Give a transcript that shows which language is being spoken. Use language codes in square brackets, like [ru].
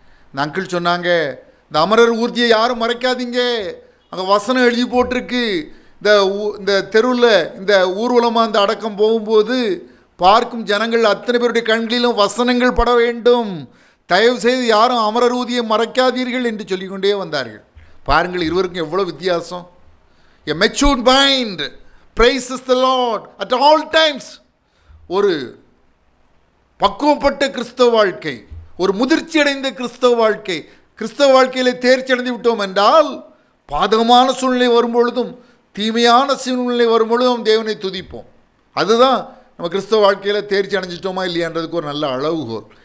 [ta] இந்த அங்கிள் சொன்னாங்க, இந்த அமரர் ஊர்தியை யாரும் மறைக்காதீங்க, அங்கே வசனம் எழுதி போட்டிருக்கு. இந்த தெருவில் இந்த ஊர்வலமாக இந்த அடக்கம் போகும்போது பார்க்கும் ஜனங்கள் அத்தனை பேருடைய கண்களிலும் வசனங்கள் பட வேண்டும், தயவு செய்து யாரும் அமரர் ஊதியை மறைக்காதீர்கள் என்று சொல்லிக்கொண்டே வந்தார்கள். பாருங்கள், இருவருக்கும் எவ்வளோ வித்தியாசம். [en] A matured mind praises the Lord at all times. [ta] ஒரு பக்குவப்பட்ட கிறிஸ்தவ வாழ்க்கை, ஒரு முதிர்ச்சி அடைந்த கிறிஸ்தவ வாழ்க்கை. கிறிஸ்தவ வாழ்க்கையில் தேர்ச்சி அடைந்து விட்டோம் என்றால் பாதகமான சூழ்நிலை வரும்பொழுதும் தீமையான சூழ்நிலை வரும்பொழுதும் தேவனை துதிப்போம். அதுதான் நம்ம கிறிஸ்தவ வாழ்க்கையில் தேர்ச்சி அடைஞ்சிட்டோமா இல்லையான்றதுக்கு ஒரு நல்ல அளவுகோல்.